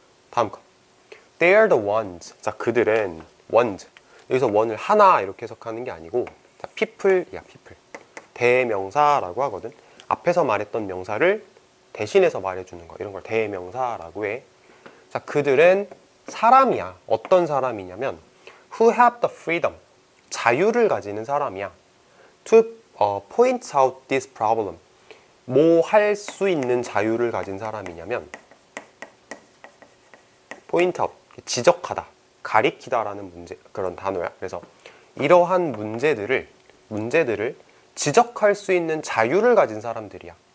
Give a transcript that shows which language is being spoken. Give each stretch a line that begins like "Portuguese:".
Korean: 다음 거.
English: They are the ones.
Korean: 자, 그들은
English: ones.
Korean: 여기서 one을 하나 이렇게 해석하는 게 아니고 자, people야, people. 대명사라고 하거든. 앞에서 말했던 명사를 대신해서 말해주는 거. 이런 걸 대명사라고 해. 자, 그들은 사람이야. 어떤 사람이냐면
English: who have the freedom.
Korean: 자유를 가지는 사람이야.
English: to point out this problem.
Korean: 뭐 할 수 있는 자유를 가진 사람이냐면 point out. 지적하다, 가리키다라는 문제, 그런 단어야. 그래서 이러한 문제들을 지적할 수 있는 자유를 가진 사람들이야.